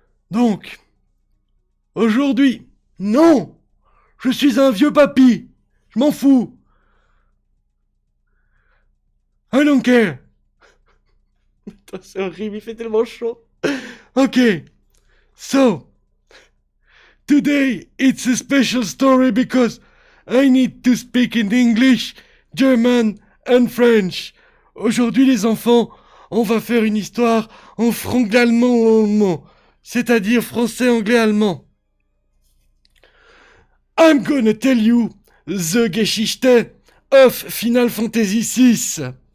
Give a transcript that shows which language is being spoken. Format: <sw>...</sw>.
<fr>Donc, aujourd'hui, non, je suis un vieux papy. Je m'en fous.</fr> <en>I don't care.</en> <fr>Putain, c'est horrible, il fait tellement chaud.</fr> <en>Okay, so, today it's a special story because I need to speak in English, German and French.</en> <fr>Aujourd'hui les enfants, on va faire une histoire en franglais-allemand, c'est-à-dire français, anglais, allemand.</fr> <en>I'm gonna tell you the Geschichte of Final Fantasy VI.</en>